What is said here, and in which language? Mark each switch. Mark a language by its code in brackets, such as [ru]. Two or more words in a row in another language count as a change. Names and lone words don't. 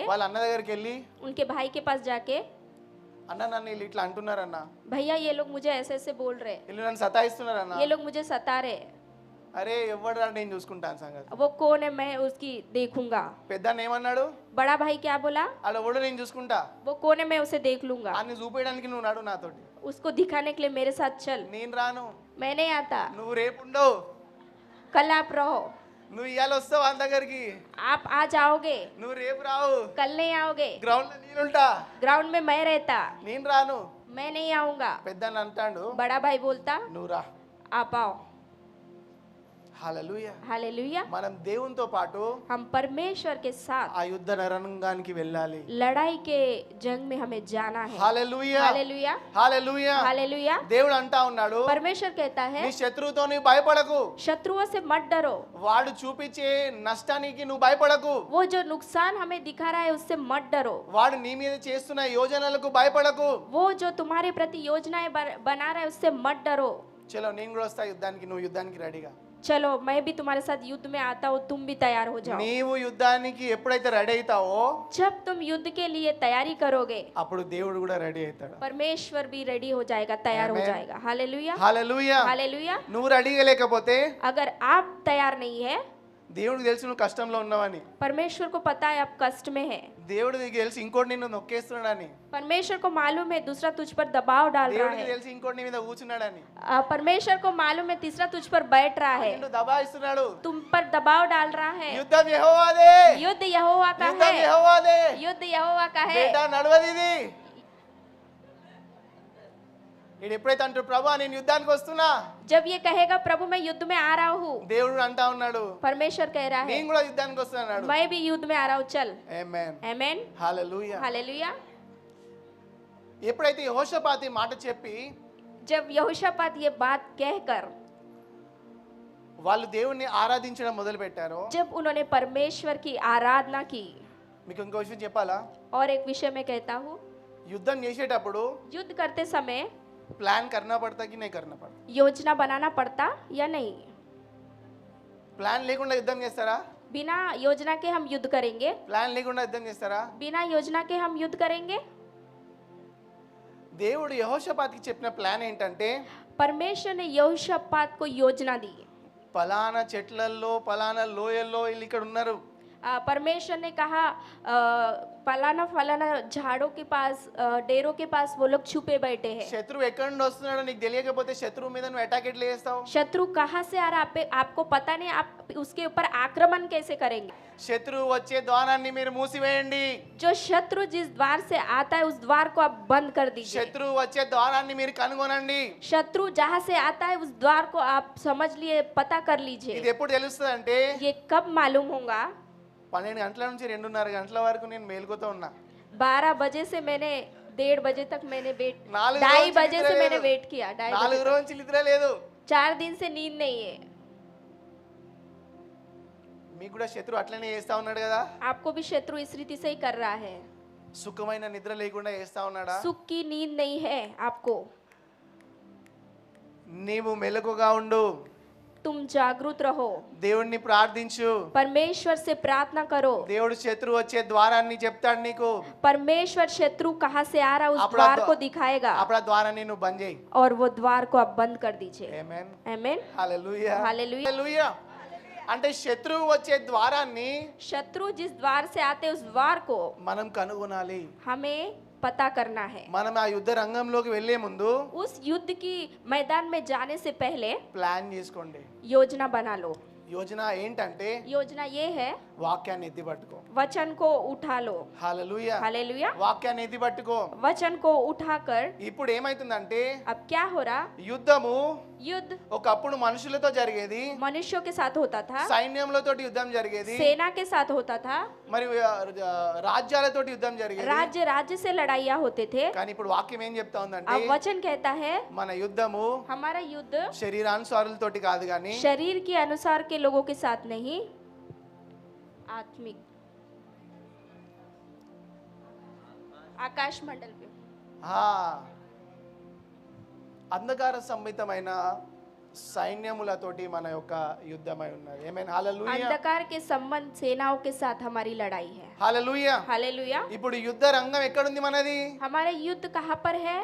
[te] వాళ్ళ అన్న దగ్గరికి వెళ్ళి [hi] उनके भाई के पास जाके, [te] అన్న నన్ను వీళ్ళు ఇట్లా అంటున్నారన్న [hi] भैया ये लोग मुझे ऐसे ऐसे बोल रहे, [te] వీళ్ళు నన్ను సతాయిస్తున్నారన్న [hi] ये लोग मुझे सता रहे, [te] అరే ఎవడరా నేను చూసుకుంటాను సంగతి [hi] वो कौन है मैं उसकी देखूंगा। [te] పెద్దన్న ఏమన్నాడు [hi] बड़ा भाई क्या बोला? [te] ఆడ ఎవడో నేను చూసుకుంటా [hi] वो कौन है मैं उसे देख लूंगा, [te] అన్ని చూపించడానికి నువ్వు నడు నాతోటి [hi] उसको दिखाने के लिए मेरे साथ चल। [te] నేను రాను [hi] मैं नहीं आता, [te] నువ్వు రేపు ఉండవు [hi] कल आप रहो, [te] నువ్వు ఇవాళ వస్తావు వాళ్ళ దగ్గరికి [hi] आप आज आओगे, [te] నువ్వు రేపు రావు [hi] कल नहीं आओगे, [te] గ్రౌండ్ లో నీళ్ళుంటా [hi] ग्राउंड में मैं रहता, [te] నేను రాను [hi] मैं नहीं आऊंगा। [te] పెద్దన్న అంటాడు [hi] बड़ा भाई बोलता [te] నువ్వు రా [hi] आप आओ। [te] హల్లెలూయా. [hi] हालेलुया। [te] మనం దేవునితో పాటు [hi] हम परमेश्वर के साथ [te] ఆ యుద్ధ రణరంగానికి వెళ్ళాలి. [hi] लड़ाई के जंग में हमें जाना है। [te] హల్లెలూయా. [hi] हालेलुया [te] హల్లెలూయా. [hi] हालेलुया। [te] దేవుడు అంటా ఉన్నాడు, [hi] परमेश्वर कहता है [te] నీ శత్రువుతో నీవు భయపడకు, [hi] शत्रुओं से मत डरो। [te] వాడు చూపించే నష్టానికి నువ్వు భయపడకు, [hi] वो जो नुकसान हमें दिखा रहा है उससे मत डरो। [te] వాడు నీ మీద చేస్తున్న యోజనలకు భయపడకు. [hi] वो जो तुम्हारे प्रति योजनाएं बना रहा है उससे मत डरो। [te] చలో నేను కూడా వస్తా యుద్ధానికి, నువ్వు యుద్ధానికి రెడీగా. [hi] चलो मैं भी तुम्हारे साथ युद्ध में आता हूँ, तुम भी तैयार हो जाओ। [te] నీవు యుద్ధానికి ఎప్పుడైతే రెడీ అవుతావో [hi] जब तुम युद्ध के लिए तैयारी करोगे [te] అప్పుడు దేవుడు కూడా రెడీ అవుతాడు. [hi] परमेश्वर भी रेडी हो जाएगा, तैयार हो Amen. जाएगा। हालेलुया [te] హల్లెలూయా. [hi] हालेलुया। [te] నువ్వు రెడీగా లేకపోతే [hi] अगर आप तैयार नहीं है, [te] దేవుడికి తెలుసు నువ్వు కష్టంలో ఉన్నావని, [hi] परमेश्वर को पता है आप कष्ट में है। [te] దేవుడికి తెలుసు ఇంకోటి నిన్ను నొక్కేస్తున్నాడని, [hi] परमेश्वर को मालूम है दूसरा तुझ पर दबाव डाल रहा [te] దేవుడికి [hi] है। [te] తెలుసు ఇంకోటి నీ మీద కూర్చున్నాడని, [hi] परमेश्वर को मालूम है तीसरा तुझ पर बैठ रहा है, [te] నిన్ను దబాయిస్తున్నాడు. [hi] तुम पर दबाव डाल रहा है। [te] యుద్ధం యెహోవాదే, [hi] युद्ध यहोवा का [te] యుద్ధం [hi] है, [te] యెహోవాదే. [hi] युद्ध यहोवा का है। [te] బేటా నడవది ఇది. ఇది ఎప్పుడైతే అంటూ ప్రభా నేను యుద్ధానికి వస్తున్నా, [hi] जब ये कहेगा प्रभु मैं युद्ध में आ रहा हूँ, [te] దేవుడు అంటా ఉన్నాడు [hi] परमेश्वर कह रहा है [te] నేను కూడా యుద్ధానికి వస్తున్నాడు. [hi] मैं भी युद्ध में आ रहा हूँ, चल। [te] ఆమేన్. [hi] आमेन [te] హల్లెలూయా. [hi] हालेलुया। [te] ఎప్పుడైతే యెహోషాపాతు ఈ మాట చెప్పి [hi] जब यहोशापात ये बात कहकर [te] వాళ్ళు దేవుణ్ణి ఆరాధించడం మొదలు పెట్టారో, [hi] जब उन्होंने परमेश्वर की आराधना की, [te] మీకు ఇంకో విషయం చెప్పాలా, [hi] और एक विषय में कहता हूँ, [te] యుద్ధం చేసేటప్పుడు [hi] युद्ध करते समय प्लान करना पड़ता कि नहीं करना पड़ता? योजना बनाना पड़ता या नहीं? [te] ప్లాన్ లేకుండా యుద్ధం చేస్తారా? [hi] बिना योजना के हम युद्ध करेंगे? [te] ప్లాన్ లేకుండా యుద్ధం చేస్తారా? [hi] बिना योजना के हम युद्ध करेंगे? [te] దేవుడు యెహోషాపాతుకి చెప్పిన ప్లాన్ ఏంటంటే, [hi] परमेश्वर ने यहोशापात को योजना दी। [te] పలానా చెట్లల్లో పలానా లోయల్లో వీళ్ళు ఇక్కడ ఉన్నారు, [hi] परमेश्वर ने कहा फलाना फलाना झाड़ों के पास, डेरों के पास वो लोग छुपे बैठे हैं। [te] శత్రువు ఎక్కడి నుండి వస్తున్నాడో నీకు తెలియకపోతే శత్రువు మీద నువ్వు అటాక్ ఎట్లా చేస్తావు? [hi] शत्रु कहाँ से आ रहा है आपको पता नहीं, आप उसके ऊपर आक्रमण कैसे करेंगे? [te] శత్రువు వచ్చే ద్వారాన్ని మీరు మూసివేయండి, [hi] जो शत्रु जिस द्वार से आता है उस द्वार को आप बंद कर दीजिए। [te] శత్రువు వచ్చే ద్వారాన్ని మీరు కనుగొనండి. [hi] शत्रु जहाँ से आता है उस द्वार को आप समझ लिए, पता कर लीजिए। [te] ఇది ఎప్పుడు తెలుస్తుంది అంటే, [hi] ये कब मालूम होगा? [te] 12 గంటల నుంచి 2:30 గంటల వరకు నేను మేల్కొతో ఉన్నా. [hi] 12 बजे से मैंने 1:30 बजे तक मैंने वेट, 4 2:30 बजे से मैंने वेट किया, 2:30 4 बजे तक। [te] రోజులు నిద్ర లేదు. [hi] 4 दिन से नींद नहीं है। [te] మీకు కూడా శత్రువు అట్లనే చేస్తా ఉన్నాడు కదా, [hi] आपको भी शत्रु इस रीति से ही कर रहा है। [te] సుఖమైన నిద్ర లేకుండా చేస్తా ఉన్నాడా? [hi] सुख की नींद नहीं है आपको। [te] నీవు మెలకుగా ఉండు, [hi] तुम जागरूक रहो, [te] దేవుణ్ణి ప్రార్థించు. [hi] परमेश्वर से प्रार्थना करो। [te] దేవుడు శత్రువు వచ్చే ద్వారాన్ని చెప్తాడు నీకు, [hi] परमेश्वर शत्रु कहाँ से आ रहा है उस अपना द्वार को दिखाएगा, [te] అప్పుడు ఆ ద్వారాన్ని నువ్వు బంద్ చేయి. [hi] और वो द्वार को आप बंद कर दीजिए। [te] ఆమేన్. [hi] आमेन [te] హల్లెలూయా. [hi] हालेलुया। [te] హల్లెలూయా. అంటే శత్రువు వచ్చే ద్వారాన్ని [hi] शत्रु जिस द्वार से आते हैं उस द्वार को [te] మనం కనుగొనాలి. [hi] हमें पता करना है। [te] మనం ఆ యుద్ధ రంగంలోకి వెళ్లే ముందు [hi] उस युद्ध की मैदान में जाने से पहले [te] ప్లాన్ చేసుకోండి. [hi] योजना बना लो। [te] యోజన ఏంటంటే [hi] योजना ये है, [te] వాక్యాన్ని ఎత్తి పట్టుకో. [hi] वचन को उठा लो। [te] హల్లెలూయా. [hi] हालेलुया। [te] వాక్యాన్ని ఎత్తి పట్టుకో. [hi] वचन को उठाकर [te] ఇప్పుడు ఏమైతుందంటే, [hi] अब क्या हो रहा, [te] యుద్ధము [hi] युद्ध [te] ఒకప్పుడు మనుషులతో జరిగేది, [hi] मनुष्यों के साथ होता था, [te] సైన్యములతోటి యుద్ధం జరిగేది, [hi] सेना के साथ होता था, [te] మరి రాజ్యాలతోటి యుద్ధం జరిగేది. [hi] राज्य राज्य से लड़ाइयाँ होते थे। [te] కానీ ఇప్పుడు వాక్యం ఏం చెప్తా ఉందంటే, [hi] अब वचन कहता है [te] మన యుద్ధము [hi] हमारा युद्ध [te] శరీరానుసారులతోటి కాదు కానీ [hi] शरीर के अनुसार के लोगों के साथ नहीं, आत्मिक आकाश मंडल पे। [te] ఆ, అంధకార సంహితమైన సైన్యములతోటి మన యొక్క యుద్ధమై ఉన్నది. ఆమేన్. హల్లెలూయా. [hi] अंधकार के संबंध सेनाओं के साथ हमारी लड़ाई है। [te] హల్లెలూయా. [hi] हालेलुया। [te] ఇప్పుడు యుద్ధ రంగం ఎక్కడుంది మనది? [hi] हमारा युद्ध कहाँ पर है?